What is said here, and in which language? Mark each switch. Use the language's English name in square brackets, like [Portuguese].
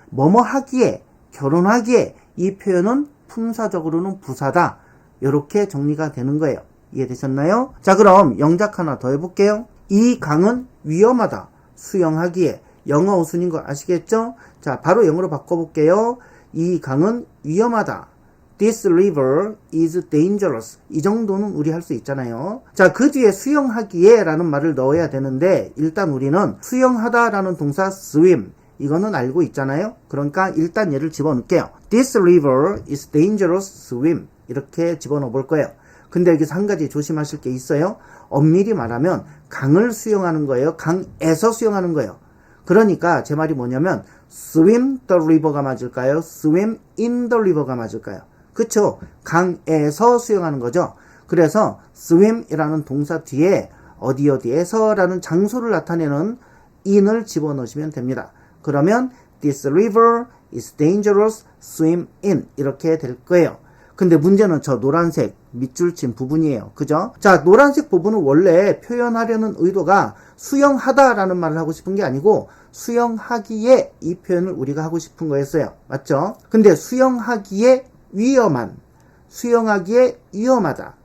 [Korean] 뭐뭐 하기에, 결혼하기에 이 표현은 품사적으로는 부사다. 이렇게 정리가 되는 거예요. 이해되셨나요? 자, 그럼 영작 하나 더 해볼게요. 이 강은 위험하다. 수영하기에. 영어 우순인 거 아시겠죠? 자, 바로 영어로 바꿔볼게요. 이 강은 위험하다. [English] This river is dangerous. [Korean] 이 정도는 우리 할 수 있잖아요. 자, 그 뒤에 수영하기에 라는 말을 넣어야 되는데 일단 우리는 수영하다 라는 동사 swim 이거는 알고 있잖아요. 그러니까 일단 얘를 집어넣을게요. [English] This river is dangerous swim [Korean] 이렇게 집어넣어 볼 거예요. 근데 여기서 한 가지 조심하실 게 있어요. 엄밀히 말하면 강을 수영하는 거예요. 강에서 수영하는 거예요. 그러니까 제 말이 뭐냐면 [English] swim the river [Korean] 가 맞을까요? [English] swim in the river가 [Korean] 맞을까요? 그쵸? 강에서 수영하는 거죠. 그래서 swim이라는 동사 뒤에 어디에서 라는 장소를 나타내는 in을 집어넣으시면 됩니다. 그러면 [English] this river is dangerous, swim in [Korean] 이렇게 될 거예요. 근데 문제는 저 노란색 밑줄 친 부분이에요. 그죠? 자, 노란색 부분은 원래 표현하려는 의도가 수영하다 라는 말을 하고 싶은 게 아니고 수영하기에 이 표현을 우리가 하고 싶은 거였어요. 맞죠? 근데 수영하기에 위험한, 수영하기에 위험하다.